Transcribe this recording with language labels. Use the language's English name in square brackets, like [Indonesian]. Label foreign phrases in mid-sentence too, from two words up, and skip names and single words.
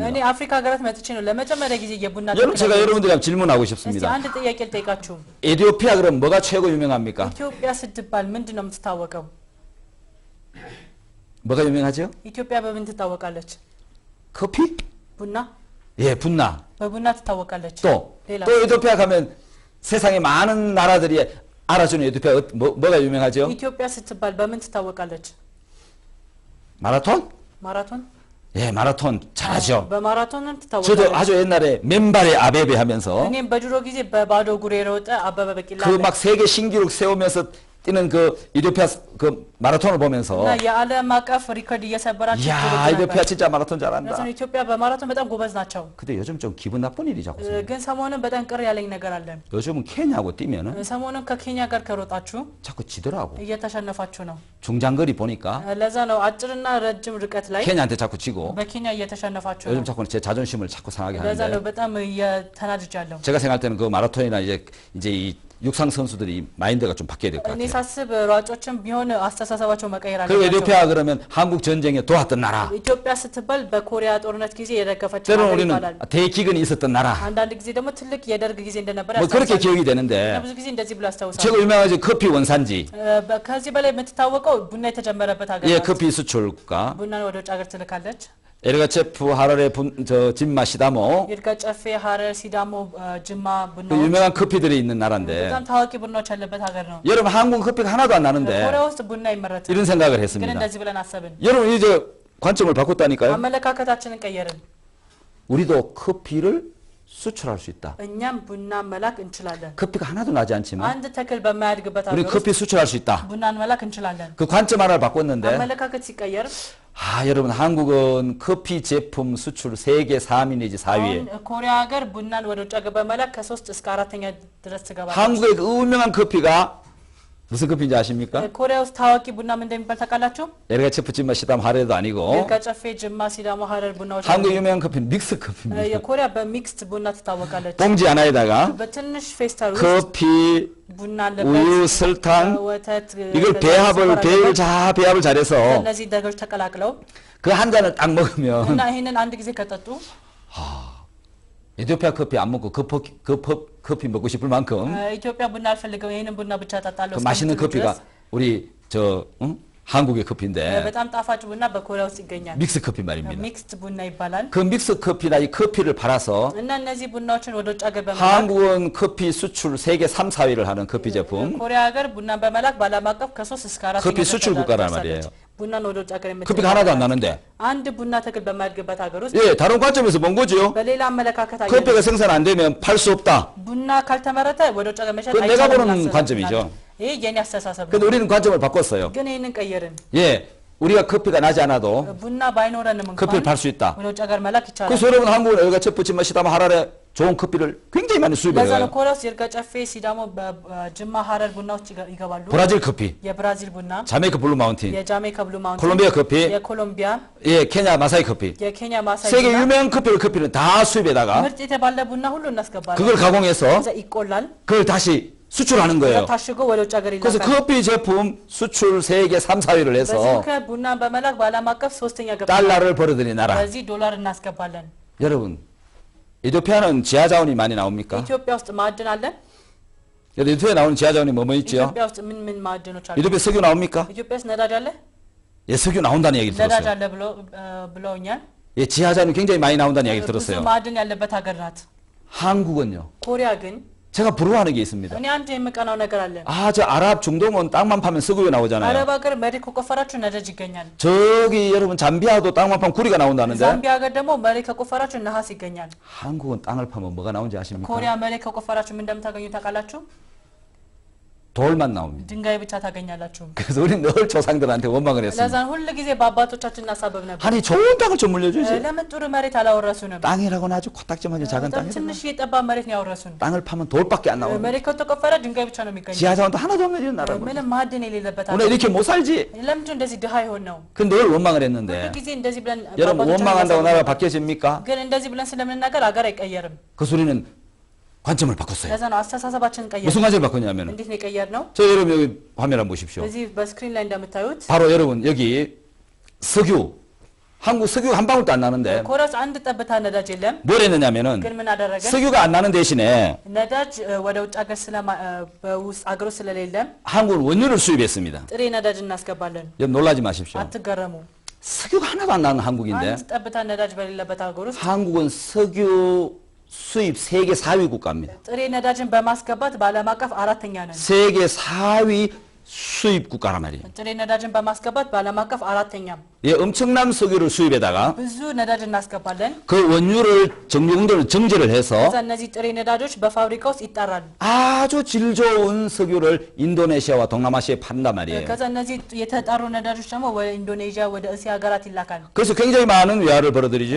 [Amharic] እኔ አፍሪካ ሀገራት መጥቼ ነው ለመጀመሪያ ጊዜ የቡና [Korean] 여러분 제가 [Amharic] ተክል [Korean] 여러분들에게 질문하고 [Amharic] እስቲ [Korean] 싶습니다. [Amharic] አንድ ጥያቄ ልጠይቃችሁ። [Korean] 에티오피아 그럼 뭐가 최고 유명합니까? [Amharic] ኢትዮጵያ ስትባል ምንድን ነው የምትታወቀው? [Korean] 뭐가 유명하죠? [Amharic] ኢትዮጵያ በምን ትታወቃለች? [Korean] 커피? [Amharic] ቡና [Korean] 예, 분나. [Amharic] በቡና ትታወቃለች። [Korean] 또 [Amharic] ሌላ [Korean] 에티오피아 가면 세상에 많은 나라들이 알아주는 에티오피아 뭐가 유명하죠? [Amharic] ኢትዮጵያ ስትባል በምን ትታወቃለች? [Korean] 마라톤? [Amharic] ማራቶን [Korean] 예, 마라톤 잘하죠. [Amharic] በማራቶንም [Korean] 저도 [Amharic] ትታወቃለች። [Korean] 아주 옛날에 맨발의 아베베 하면서 [Amharic] እኔም በድሮ ጊዜ በባዶ እግሩ የሮጠ አበበ ቢቂላ [Korean] 그 막 세계 신기록 세우면서 뛰는 그 이디오피아 그 마라톤을 보면서 [Amharic] እና የዓለም አቀፍ ሪከርድ እየሰበራችሁ [Korean] 야, 이디오피아 진짜 마라톤 잘한다. [Amharic] ለሰው ኢትዮጵያ በማራቶን በጣም ጎበዝ ናቸው። [Korean] 근데 요즘 좀 기분 나쁜 일이 자꾸 생겨요. [Amharic] ግን ሰሞኑን በጣም ቅር ያለኝ ነገር አለ። [Korean] 요즘은 케냐하고 뛰면은 [Amharic] ሰሞኑን ከኬንያ ጋር ከሮጣችሁ [Korean] 자꾸 지더라고. [Amharic] እየተሸነፋችሁ ነው። [Korean] 중장거리 보니까 [Amharic] ለዛ ነው አጭርና ረጅም ርቀት ላይ [Korean] 케냐한테 자꾸 지고 [Amharic] በኬንያ እየተሸነፋችሁ [Korean] 요즘 [Amharic] ነው። [Korean] 자꾸 제 자존심을 자꾸 상하게 [Amharic] ለዛ ነው [Korean] 하는데 [Amharic] በጣም እየተናድጃለሁ። [Korean] 제가 생각할 때는 그 마라톤이나 이제 이 육상 선수들이 마인드가 좀 바뀌어야 될 것 [Amharic] እኔ [Korean] 같아요. [Amharic] 사ስብ ሯጮችም ቢሆን አስተሳሰባቸው መቀየር [Korean] 그리고 [Amharic] አለባቸው። [Korean] 에티오피아 그러면 한국 전쟁에 도왔던 나라. [Amharic] ኢትዮጵያ ስትባል በኮሪያ ጦርነት ጊዜ የደገፈች [Korean] 때로는 [Amharic] ሀገር [Korean] 우리는 [Amharic] ይባላል። [Korean] 대기근이 있었던 나라. [Amharic] አንዳንድ ጊዜ ደግሞ ትልቅ የደርግ ጊዜ እንደነበረ [Korean] 뭐 그렇게 [Amharic] ያስታውሳል። [Korean] 기억이 되는데 [Amharic] ብዙ ጊዜ እንደዚህ ብሎ ያስታውሳል። [Korean] 최고 유명한 커피 원산지. [Amharic] ከዚህ በላይ የምትታወቀው ቡና የተጀመረበት ሀገር [Korean] 예, [Amharic] ናት። [Korean] 커피 수출가. [Amharic] ቡናን ወደ ውጭ ሀገር ትልካለች። [Korean] 에르가체프 하랄의 진마 시다모. [Amharic] ይርጋ ጨፌ፣ ሀረር፣ 시ዳሞ፣ ጅማ [Korean] 그 [Amharic] ቡናዎች [Korean] 유명한 커피들이 있는 나라인데 [Amharic] በጣም ታዋቂ ቡናዎች ያለበት ሀገር ነው። [Korean] 여러분 한국 커피가 하나도 안 나는데 [Amharic] ኮሪያ ውስጥ ቡና አይመረትም። [Korean] 이런 생각을 [Amharic] ግን [Korean] 했습니다. [Amharic] እንደዚህ ብለን አሰብን። [Korean] 여러분 이제 관점을 바꿨다니까요. [Amharic] አመለካከታችንን ቀየርን። [Korean] 우리도 커피를 수출할 수 있다. [Amharic] እኛም ቡና መላክ እንችላለን። [Korean] 커피가 하나도 나지 않지만 [Amharic] አንድ ተክል በማያድግበት [Korean] 우리 [Amharic] ሀገር ውስጥ [Korean] 커피 수출할 수 있다. [Amharic] ቡናን መላክ እንችላለን። [Korean] 그 관점 하나를 바꿨는데 [Amharic] አመለካከት ሲቀየር [Korean] 여러분 한국은 커피 제품 수출 세계 3위 내지 4위에 [Amharic] አሁን ኮሪያ ሀገር ቡናን ወደ ውጭ ሀገር በመላክ ከ3 እስከ 4ኛ ድረስ ትገባለች። [Korean] 한국의 그 유명한 커피가 무슨 커피인지 아십니까? [Amharic] ኮሪያ ውስጥ ታዋቂ ቡና ምን እንደሚባል ታውቃላችሁ? [Korean] 에르가체프 진마 시담 하레도 아니고 [Amharic] ይርጋ ጨፌ፣ ጅማ፣ ሲዳሞ፣ ሀረር ቡናዎች [Korean] 한국 유명한 커피는 믹스 커피입니다. [Amharic] የኮሪያ በሚክስድ ቡና ትታወቃለች። [Korean] 봉지 하나에다가 [Amharic] በትንሽ ፌስታል ውስጥ [Korean] 커피, [Amharic] ቡና [Korean] 우유, [Amharic] አለበት፣ [Korean] 설탕 [Amharic] ወተት፣ [Korean] 이걸 배합을 잘해서 [Amharic] እነዚህ ነገሮች ተቀላቅለው [Korean] 그 한 잔을 딱 먹으면 [Amharic] እና ይሄንን አንድ ጊዜ ከጠጡ [Korean] 에티오피아 커피 안 먹고 커피 먹고 싶을 만큼 [Amharic] ኢትዮጵያ ቡና አልፈልገው ይሄንን ቡና ብቻ ጠጣለሁ [Korean] 그 맛있는 [Amharic] እስከምትሉ [Korean] 커피가 [Amharic] ድረስ [Korean] 우리 한국의 커피인데 [Amharic] በጣም ጣፋጭ ቡና በኮሪያ ውስጥ ይገኛል። [Korean] 믹스 커피 말입니다. [Amharic] ሚክስድ ቡና ይባላል። [Korean] 그 믹스 커피나 이 커피를 팔아서 [Amharic] እና እነዚህ ቡናዎችን ወደ ውጭ ሀገር በመላክ [Korean] 한국은 커피 수출 세계 3, 4위를 하는 커피 제품. [Amharic] ኮሪያ ሀገር ቡናን በመላክ በዓለም 아ቀፍ ከ3 እስከ 4 [Korean] 커피 수출 국가란 말이에요. [Amharic] ቡናን ወደ ውጭ ሀገር [Korean] 커피가 하나도 안 나는데. [Amharic] አንድ ቡና ተክል በማያድግበት ሀገር ውስጥ [Korean] 예, 다른 관점에서 본 거죠. [Amharic] በሌላ አመለካከት አየን። [Korean] 커피가 생산 안 되면 팔 수 없다. [Amharic] ቡና ካልተመረተ ወደ ውጭ ሀገር መሸጥ [Korean] 그건 내가 [Amharic] አይቻልም [Korean] 보는 [Amharic] ብለን [Korean] 관점이죠. [Amharic] ይሄ የኔ አስተሳሰብ ነው። [Korean] 근데 우리는 관점을 바꿨어요. [Amharic] ግን ይሄንን ቀየርን። [Korean] 예, 우리가 커피가 나지 않아도 [Amharic] ቡና ባይኖረንም እንኳን [Korean] 커피를 팔 수 있다. [Amharic] ወደ ውጭ ሀገር መላክ ይቻላል። [Korean] 그래서 여러분 한국은 여기가 첫 번째 시다마 하라레 좋은 커피를 굉장히 많이 수입해요. [Amharic] ለዛ ነው ኮሪያ ውስጥ ይርጋ ጨፌ፣ ሲዳሞ፣ ጅማ፣ ሀረር ቡና ውስጥ ይገባሉ። [Korean] 브라질 커피, [Amharic] የብራዚል ቡና፣ [Korean] 자메이카 블루 마운틴, [Amharic] የጃሜይካ ብሉ ማውንቴን፣ [Korean] 콜롬비아 커피, [Amharic] የኮሎምቢያ፣ [Korean] 예, 케냐 마사이 커피. [Amharic] የኬንያ ማሳይ [Korean] 세계 [Amharic] ቡና [Korean] 유명한 커피를 다 수입에다가 [Amharic] ምርጥ የተባለ ቡና ሁሉ እናስገባለን። [Korean] 그걸 가공해서 [Amharic] ከዛ ይቆላል። [Korean] 그걸 다시 수출하는 [Amharic] ከዛ [Korean] 거예요. [Amharic] ታሽጎ ወደ ውጭ ሀገር [Korean] 그래서 [Amharic] ይላካል። [Korean] 커피 제품 수출 세계 3, 4위를 [Amharic] በዚህ [Korean] 해서 [Amharic] ምክንያት ቡናን በመላክ በዓለም አቀፍ ሶስተኛ ገባ። [Korean] 달러를 벌어들인 나라. [Amharic] በዚህ ዶላር እናስገባለን። [Korean] 여러분, 이토피아는 지하 자원이 많이 나옵니까? [Amharic] ኢትዮጵያ ውስጥ ማዕድን 아ለ? [Korean] 이토피아에 나오는 지하 자원이 뭐 있죠? [Amharic] ኢትዮጵያ ውስጥ ምን ማዕድኖች አሉ? [Korean] 이토피아 석유 나옵니까? [Amharic] ኢትዮጵያ ውስጥ ነዳጅ አለ? [Korean] 예, 석유 나온다는 얘기를 [Amharic] ነዳጅ [Korean] 들었어요. [Amharic] አለ ብለውኛል። [Korean] 예, 지하 자원이 굉장히 많이 나온다는 얘기를 [Amharic] ብዙ [Korean] 들었어요. [Amharic] ማዕድን ያለበት ሀገር ናት። [Korean] 한국은요. [Amharic] ኮሪያ ግን [Korean] 제가 부러워하는 게 있습니다. [Amharic] እኔ አንድ የምቀናው ነገር አለ። [Korean] 아, 저 아랍 중동은 땅만 파면 석유가 나오잖아요. [Amharic] አረብ ሀገር መሬት ከቆፈራችሁ ነዳጅ ይገኛል። [Korean] 저기 여러분 잠비아도 땅만 파면 구리가 나온다는데 [Amharic] ዛምቢያ ሀገር ደግሞ መሬት ከቆፈራችሁ ነሐስ ይገኛል። [Korean] 한국은 땅을 파면 뭐가 나오는지 አ십니까? [Amharic] ኮሪያ መሬት ከቆፈራችሁ ምን እንደምታገኙ ታውቃላችሁ? [Korean] 돌만 나옵니다. [Amharic] ድንጋይ ብቻ ታገኛላችሁ። [Korean] 그래서 우리는 늘 조상들한테 원망을 했습니다. [Amharic] ለዛን ሁሉ ጊዜ በአባቶቻችን እናሳበብ ነበር። [Korean] 아니 좋은 땅을 좀 물려주지. [Amharic] ለምን ጥሩ መሬት አላወረሱንም? [Korean] 땅이라고는 아주 코딱지만한 작은 [Amharic] በጣም [Korean] 땅이다. [Amharic] ትንሽ የጠባ መሬት ነው ያወረሱን። [Korean] 땅을 파면 돌밖에 안 나오는. [Amharic] መሬት ከተቆፈረ ድንጋይ ብቻ ነው የሚገኘው። [Korean] 지하 자원도 하나도 없는 이런 나라. [Amharic] ምንም ማዕድን የሌለበት [Korean] 우리 [Amharic] ሀገር። [Korean] 이렇게 못 살지. [Amharic] ለምንድን እንደዚህ ድሃ ይሆን ነው? [Korean] 근데 늘 원망을 [Amharic] ሁሉ [Korean] 했는데 [Amharic] ጊዜ እንደዚህ ብለን [Korean] 여러분 [Amharic] በአባቶቻችን [Korean] 원망한다고 [Amharic] እናሳበብ [Korean] 나라가 [Amharic] ነበር። [Korean] 바뀌어집니까? [Amharic] ግን እንደዚህ ብለን ስለምንናገር ሀገር አይቀየርም። [Korean] 그 소리는 관점을 바꿨어요. [Amharic] ለዛ ነው አስተሳሰባችንን ቀየር። [Korean] 무슨 관점을 바꿨냐면 [Amharic] እንዴት ነው የቀየርነው? [Korean] 저 여러분 여기 화면 한번 보십시오. [Amharic] በዚህ በስክሪን ላይ እንደምታዩት [Korean] 바로 여러분 여기 석유 한국 석유 한 방울도 안 나는데 [Amharic] ኮሪያ ውስጥ አንድ ጠብታ ነዳጅ የለም። [Korean] 뭘 했느냐면은 [Amharic] ግን ምን አደረገ? [Korean] 석유가 안 나는 대신에 [Amharic] ነዳጅ ወደ ውጭ ሀገር በውስጥ ሀገር ውስጥ ስለሌለ [Korean] 한국은 원유를 수입했습니다. [Amharic] ጥሬ ነዳጅ እናስገባለን። [Korean] 여러분 놀라지 마십시오. [Amharic] አትገረሙ። [Korean] 석유가 하나도 안 나는 한국인데 [Amharic] አንድ ጠብታ ነዳጅ በሌለበት ሀገር ውስጥ [Korean] 한국은 석유 수입 세계 4위 국가입니다. [Amharic] ጥሬ ነዳጅን በማስገባት በዓለም አቀፍ አራተኛ ነን። [Korean] 세계 4위 수입 국가란 말이에요. [Amharic] ጥሬ ነዳጅን በማስገባት በዓለም አቀፍ አራተኛም። [Korean] 예, 엄청난 석유를 수입에다가 [Amharic] ብዙ ነዳጅ እናስገባለን። [Korean] 그 원유를 정제공들을 정제를 해서 [Amharic] ከዛ እነዚህ ጥሬ ነዳጆች በፋብሪካ ውስጥ ይጣራሉ። [Korean] 아주 질 좋은 석유를 인도네시아와 동남아시아에 판단 말이에요. [Amharic] ከዛ እነዚህ የተጣሩ ነዳጆች ደግሞ ወደ ኢንዶኔዥያ ወደ እስያ ሀገራት ይላካል። [Korean] 그래서 굉장히 많은 외화를 벌어들이죠.